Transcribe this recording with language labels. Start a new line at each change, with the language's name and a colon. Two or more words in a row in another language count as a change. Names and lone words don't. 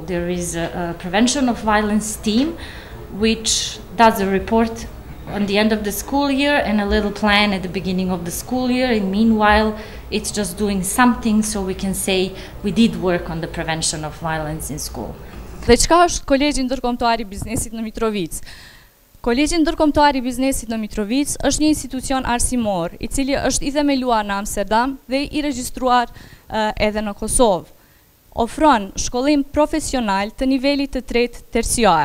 English: There is a prevention of violence team which does a report on the end of the school year and a little plan at the beginning of the school year, and meanwhile it's just doing something so we can say we did work on the prevention of violence in school.
Albanian: Dhe çka është Kolegji Ndërkombëtar I Biznesit në Mitrovicë? Kolegji Ndërkombëtar I Biznesit në Mitrovicë është një institucion arsimor I cili është I themeluar në Amsterdam dhe I regjistruar edhe në Kosovë. Ofron shkollim profesional të nivelit të tretë terciar.